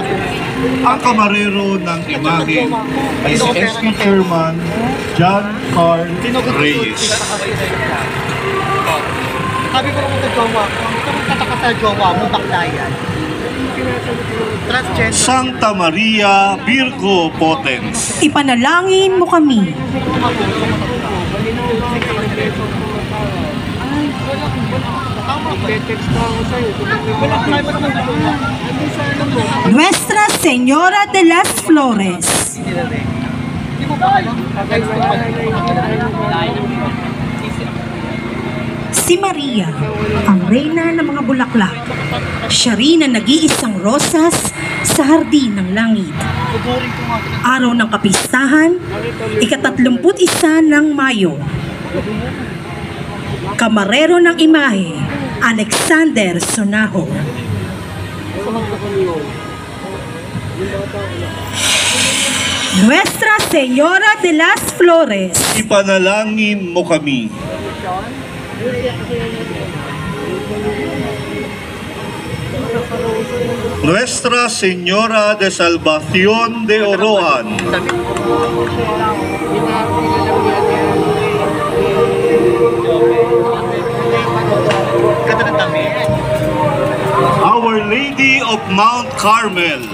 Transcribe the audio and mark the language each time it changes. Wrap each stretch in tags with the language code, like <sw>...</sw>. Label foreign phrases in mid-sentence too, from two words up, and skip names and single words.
<tl>Ang kamarero ng imahe ay si SK Chairman John Carl Reyes. Sabi ko naman sa jowa ko, kung katakata jowa mo, bakdayan. Transgender. Santa Maria Virgo Potens. Ipanalangin mo kami. Nuestra Señora de las Flores. Si Maria, ang reyna ng mga bulaklak. Siya rin ang nag-iisang rosas sa hardin ng langit. Araw ng kapistahan, ika-31 ng Mayo. Kamarero ng imahe, Alexander Sonajo. Nuestra Señora de las Flores. Ipanalangin mo kami. Nuestra Señora de Salvación de Orohan. Our Lady of Mount Carmel.</tl>